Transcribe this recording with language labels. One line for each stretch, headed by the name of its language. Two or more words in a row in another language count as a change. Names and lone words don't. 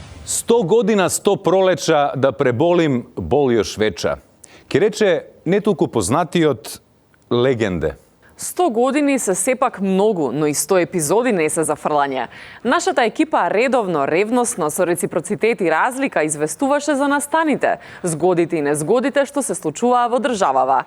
Serbian: 100 godina, 100 proleća da prebolim bol još veča.
Macedonian: Ки рече не толку познати од легенде. 100 години се сепак многу, но и 100 епизоди не се за фрлање. Нашата екипа редовно, ревностно, со реципроцитет и разлика известуваше за настаните, згодите и незгодите што се случуваа во државава.